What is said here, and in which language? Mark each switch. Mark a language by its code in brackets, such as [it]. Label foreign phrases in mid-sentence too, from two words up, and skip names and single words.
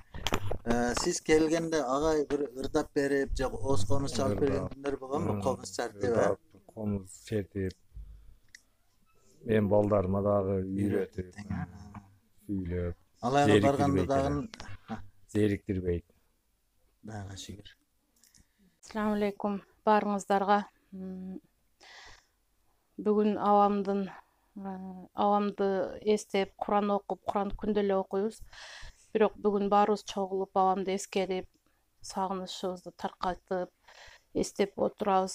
[ky] Siz келгенде агай бир ырдап берип, же ооз комуз чалып берген күндөр болгонбу? Комуз чартып, комуз чертип. Мен балдарыма дагы үйрөтүп, сүйлөп. Алайга барганда дагы зериктирбейт. Дагы шүгүр. [ar] السلام عليكم barыңыздарга. [ky] Бүгүн авамды эстеп, Куран окуп, Куран күндө эле окуйбуз. Бирок бүгүн баарыбыз чогулуп, авамды эскерип, сагынычыбызды таркатып, эстеп отурабыз.